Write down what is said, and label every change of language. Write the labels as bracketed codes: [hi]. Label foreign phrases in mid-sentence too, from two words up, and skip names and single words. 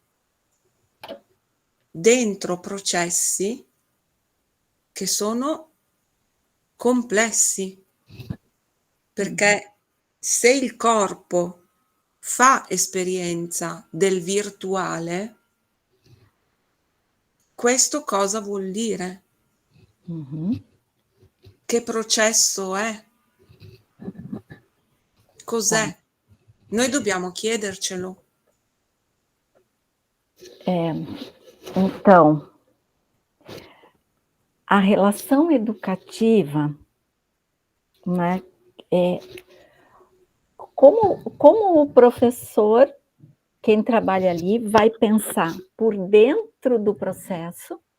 [it] dentro processi che sono complessi, perché se il corpo fa esperienza del virtuale, questo cosa vuol dire? Che processo è? Cos'è? Noi dobbiamo chiedercelo. [pt] Então, a relação educativa, né, como o professor, quem trabalha ali, vai pensar por dentro do processo,